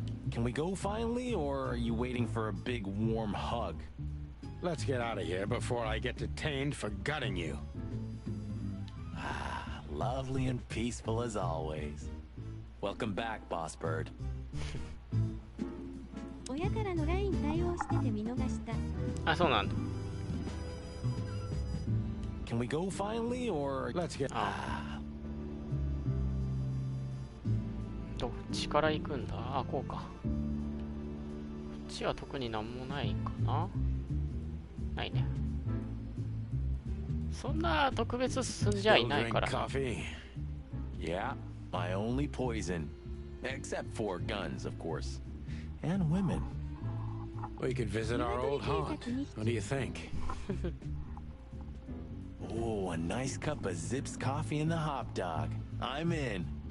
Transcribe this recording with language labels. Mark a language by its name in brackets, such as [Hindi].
[English] Can we go finally, or are you waiting for a big warm hug? Let's get out of here before I get detained for gutting you. Ah, lovely and peaceful as always. Welcome back, Boss Bird. [Japanese] 親からの LINE 対応してて見逃した。あ、そうなんだ。 [English] Can we go finally, or let's get... [Japanese] どっちから行くんだ。あ、こうか。こっちは特になんもないかな。ないね。そんな特別進んじゃいないから。 [English] Yeah, my only poison. Except for guns, of course. And women. We could visit our old haunt. What do you think? Oh, a nice cup of Zips coffee and the hot dog. I'm in.